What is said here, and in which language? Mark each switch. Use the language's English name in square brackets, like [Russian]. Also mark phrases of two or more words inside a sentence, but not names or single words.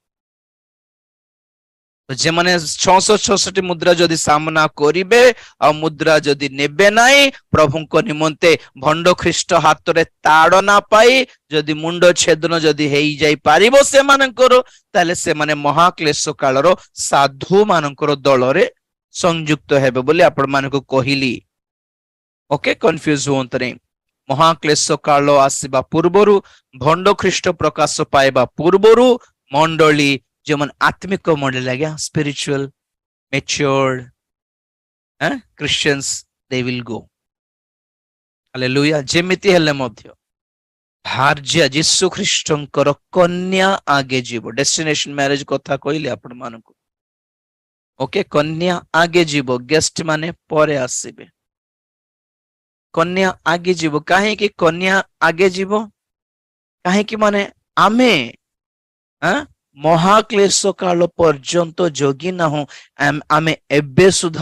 [Odia] ଯେମାନେ 666 ମୁଦ୍ରା ଯଦି ସାମ୍ନା କରିବେ ଆଉ ମୁଦ୍ରା ଯଦି ନେବେ ନାହିଁ ପ୍ରଭୁଙ୍କ ନିମନ୍ତେ ଭଣ୍ଡ ଖ୍ରୀଷ୍ଟ ହାତରେ ତାଡନା ପାଇ ଯଦି ମୁଣ୍ଡ ଛେଦନ ଯଦି ହେଇଯାଇ ପାରିବ ସେମାନଙ୍କର ତାହେଲେ ସେମାନେ ମହାକ୍ଲେଶ କାଳର ସାଧୁ ମାନଙ୍କର ଦଳରେ ସଂଯୁକ୍ତ ହେବେ ବୋଲି ଆପଣମାନଙ୍କୁ କହିଲି [English] okay confuse [Odia] ହୁଅନ୍ତୁନି ମହାକ୍ଲେଶ କାଳ ଆସିବା ପୂର୍ବରୁ ଭଣ୍ଡ ଖ୍ରୀଷ୍ଟ ପ୍ରକାଶ ପାଇବା ପୂର୍ବରୁ ମଣ୍ଡଳୀ ଯେମାନେ ଆତ୍ମିକ ମଣ୍ଡଳୀ ଆଜ୍ଞା [English] spiritual matured Christians they will go [Odia] ହାଲେଲୁୟା ଯେମିତି ହେଲେ ମଧ୍ୟ ଭାର୍ଯ୍ୟା ଯୀଶୁ ଖ୍ରୀଷ୍ଟଙ୍କର କନ୍ୟା ଆଗେ ଯିବ [English] destination marriage [Odia] କଥା କହିଲି ଆପଣମାନଙ୍କୁ ଓକେ କନ୍ୟା ଆଗେ ଯିବ ଗେଷ୍ଟ ମାନେ ପରେ ଆସିବେ କନ୍ୟା ଆଗେ ଯିବ କାହିଁକି କନ୍ୟା ଆଗେ ଯିବ କାହିଁକି ମାନେ ଆମେ ମହାକ୍ଲେଶ କାଳ ପର୍ଯ୍ୟନ୍ତ ଜଗି ନାହୁଁ ଆମେ ଏବେ ସୁଦ୍ଧା